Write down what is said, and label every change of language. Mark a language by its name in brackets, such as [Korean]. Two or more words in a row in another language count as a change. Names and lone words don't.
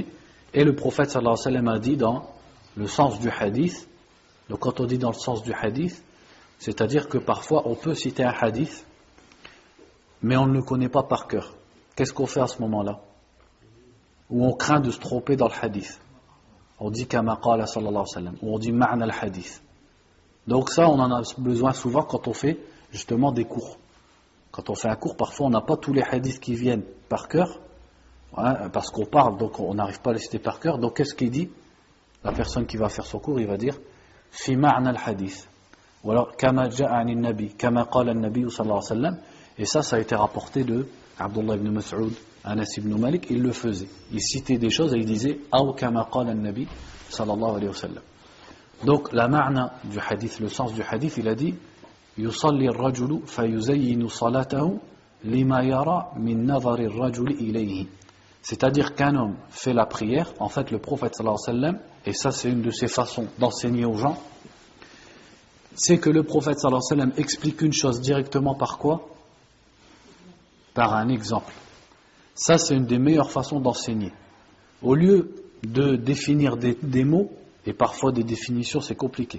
[French] Et le prophète [Arabic] صلى الله عليه وسلم [French] a dit dans le sens du hadith. Donc quand on dit dans le sens du hadith, c'est-à-dire que parfois on peut citer un hadith, mais on ne le connaît pas par cœur. Qu'est-ce qu'on fait à ce moment-là? Ou on craint de se tromper dans le hadith. On dit [Arabic] كما قال صلى الله عليه وسلم, [French] ou on dit [Arabic] معنى الحديث. [French] Donc ça, on en a besoin souvent quand on fait justement des cours. Quand on fait un cours, parfois on n'a pas tous les hadiths qui viennent par cœur, parce qu'on parle, donc on n'arrive pas à les citer par cœur. Donc qu'est-ce qu'il dit? La personne qui va faire son cours, il va dire [Arabic] في معنى الحديث. [French] Ou alors [Arabic] كما جاء النبي كما قال النبي صلى الله عليه وسلم. [French] Et ça a été rapporté de Abdullah ibn Mas'ud, Anas ibn Malik, ils le faisaient. Ils citaient des choses et ils disaient « [Arabic] أو كما قال النبي صلى الله عليه وسلم ». [French] Donc la ma'na du hadith, le sens du hadith, il a dit « [Arabic] يصلي الرجل فيزين صلاته لما يرى من نظر الرجل إليه ». [French] C'est-à-dire qu'un homme fait la prière, en fait le prophète [Arabic] صلى الله عليه وسلم, [French] et ça c'est une de ses façons d'enseigner aux gens, c'est que le prophète [Arabic] صلى الله عليه وسلم [French] explique une chose directement par quoi ? Par un exemple. Ça c'est une des meilleures façons d'enseigner. Au lieu de définir des mots, et parfois des définitions c'est compliqué.